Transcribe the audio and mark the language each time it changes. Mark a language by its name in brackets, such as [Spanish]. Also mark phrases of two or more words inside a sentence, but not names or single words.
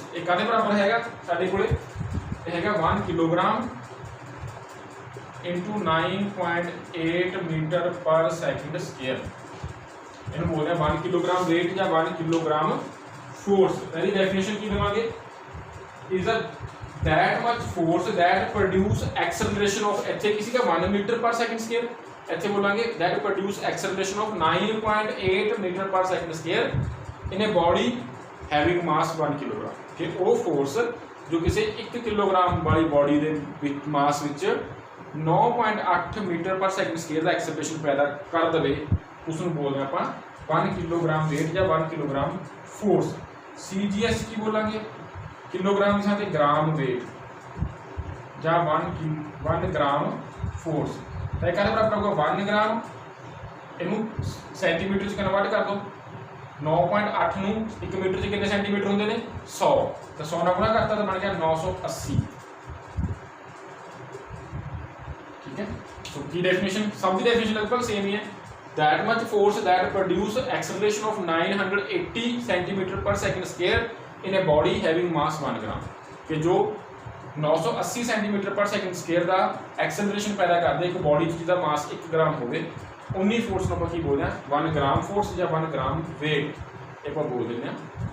[Punjabi] ਇਹ ਕਾਹਦੇ ਬਰਾਬਰ ਹੈਗਾ ਸਾਡੇ ਕੋਲੇ? ਇਹ ਹੈਗਾ 1 [English] kilogram into 9.8 meter per second square. [Punjabi] ਇਹਨੂੰ ਬੋਲਦੇ ਆ [English] 1 kilogram weight [Punjabi] ਜਾਂ [English] 1 kilogram force. [Punjabi] ਇਹਦੀ ਡੈਫੀਨੇਸ਼ਨ ਕੀ ਦੇਵਾਂਗੇ? [English] is a that much force that produce acceleration of, [Punjabi] ਇੱਥੇ ਕੀ ਸੀਗਾ [English] 1 meter per second square, [Punjabi] ਇੱਥੇ ਬੋਲਾਂਗੇ [English] that produce acceleration of 9.8 meter per second square in a body having mass 1 ਕਿਲੋਗ੍ਰਾਮ। [Punjabi] ਕਿ ਉਹ ਫੋਰਸ ਜੋ ਕਿਸੇ 1 ਕਿਲੋਗ੍ਰਾਮ ਵਾਲੀ ਬੋਡੀ ਦੇ ਵਿੱਚ ਮਾਸ ਵਿੱਚ [English] 9.8 meter per second square [Punjabi] ਦਾ ਐਕਸਲਰੇਸ਼ਨ ਪੈਦਾ ਕਰ ਦੇਵੇ, ਉਸ ਨੂੰ ਬੋਲਦੇ ਆਪਾਂ [English] 1 kilogram weight [Punjabi] ਜਾਂ [English] 1 kilogram force. [Punjabi] CGS ਕੀ ਬੋਲਾਂਗੇ? ਕਿਲੋਗ੍ਰਾਮ ਦੀ ਥਾਂ ਤੇ [English] gram weight [Punjabi] ਜਾਂ [English] 1 gram force. [Punjabi] ਤਾਂ ਇਹ ਕਾਹਦੇ ਬਰਾਬਰ ਹੋਊਗਾ? 1 ਗ੍ਰਾਮ, ਇਹਨੂੰ ਸੈਂਟੀਮੀਟਰ 'ਚ ਕਨਵਰਟ ਕਰ ਦਿਓ। 9.8 ਨੂੰ 1 ਮੀਟਰ 'ਚ ਕਿੰਨੇ ਸੈਂਟੀਮੀਟਰ ਹੁੰਦੇ ਨੇ? 100। ਤਾਂ 100 ਨਾਲ ਗੁਣਾ ਕਰਤਾ ਤਾਂ ਬਣ ਗਿਆ 980। [Hindi] ठीक है। तो की डेफिनेशन, सब की डेफिनेशन लगभग सेम ही है। [English] that much force that produce acceleration of 980 centimeter per second square in a body having mass 1 gram. [Hindi] कि जो 980 [English] centimeter per second square [Hindi] का एक्सेलरेशन पैदा कर दे एक बॉडी जिसका मास 1 ग्राम होवे, उन्नी फोर्स को की बोलते हैं [English] 1 gram force [Hindi] या [English] 1 gram weight [Hindi] एक बोल देते हैं।